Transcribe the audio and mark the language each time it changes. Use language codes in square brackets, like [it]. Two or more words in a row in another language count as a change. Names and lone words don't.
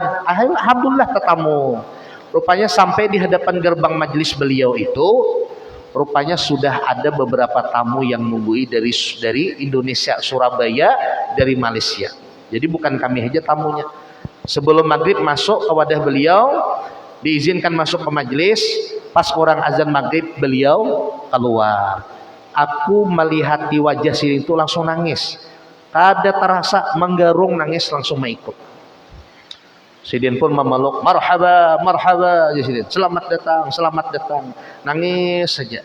[id] Akhirnya alhamdulillah ketemu. Rupanya sampai di hadapan gerbang majelis beliau itu, rupanya sudah ada beberapa tamu yang nunggui dari Indonesia, Surabaya, dari Malaysia. Jadi bukan kami aja tamunya. Sebelum maghrib masuk ke wadah beliau, diizinkan masuk ke majelis. Pas orang azan maghrib beliau keluar. Aku melihat di wajah sini itu langsung nangis. [bjn] Kada terasa menggarung, nangis langsung mengikut. [id] Sidin pun memeluk, [ar] marhaba, marhaba, [id] Sidin. Selamat datang, nangis saja.